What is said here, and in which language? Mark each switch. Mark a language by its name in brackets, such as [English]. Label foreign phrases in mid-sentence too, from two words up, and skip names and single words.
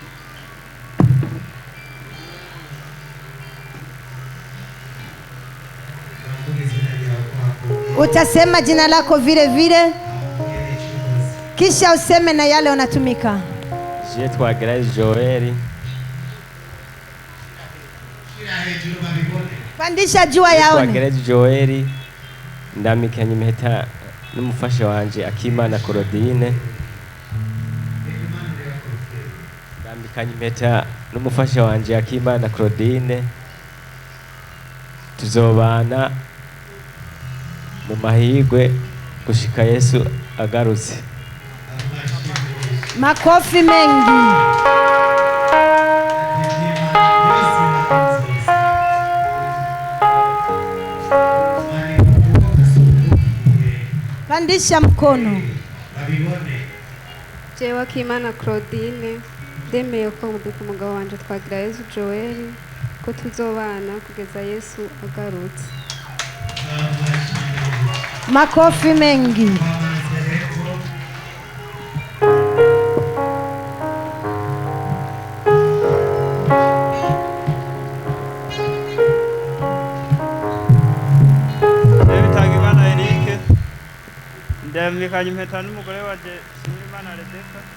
[Swahili] Utasema jina lako vile vile, kisha useme na yale unatumika. [Rundi] Je Twagirayezu Joel. [Swahili] Pandisha jua yaone. [Rundi] Twagirayezu Joel ndamikanye impeta n'umufasha wanje Akimana Claudine. Ndamikanye impeta n'umufasha wanje Akimana Claudine. Tuzobana mu mahigwe gushika Yesu agarutse. [Swahili] Makofi mengi. Pandisha mkono. [Rundi] jewe Akimana Claudine ndemeye ko mubika umugabo wanje Twagirayezu Joel ko tuzobana kugeza Yesu agarutse. [Swahili] Makofi mengi. [Rundi] Bitangimana Eric ndamikanye impeta n'umugore wanje Shimimana Rebecca